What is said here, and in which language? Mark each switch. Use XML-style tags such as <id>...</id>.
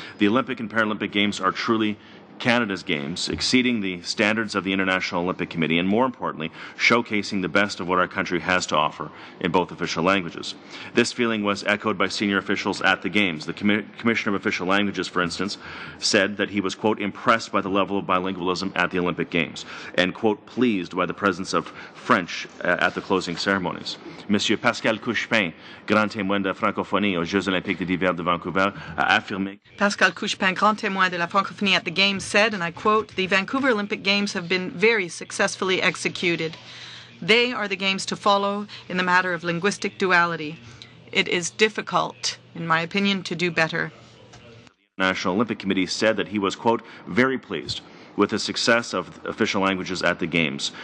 <en>The Olympic and Paralympic Games are truly Canada's Games, exceeding the standards of the International Olympic Committee and, more importantly, showcasing the best of what our country has to offer in both official languages. This feeling was echoed by senior officials at the Games. The Commissioner of Official Languages, for instance, said that he was, quote, impressed by the level of bilingualism at the Olympic Games and, quote, pleased by the presence of French at the closing ceremonies.</en> <fr>Monsieur Pascal Couchepin, grand témoin de la francophonie aux Jeux olympiques d'hiver de Vancouver, a affirmé.</fr> <en>Pascal Couchepin,</en> <fr>grand témoin de la francophonie</fr> <en>at the Games, said, and I quote, "The Vancouver Olympic Games have been very successfully executed. They are the games to follow in the matter of linguistic duality. It is difficult, in my opinion, to do better." The National Olympic Committee said that he was, quote, very pleased with the success of official languages at the Games.</en>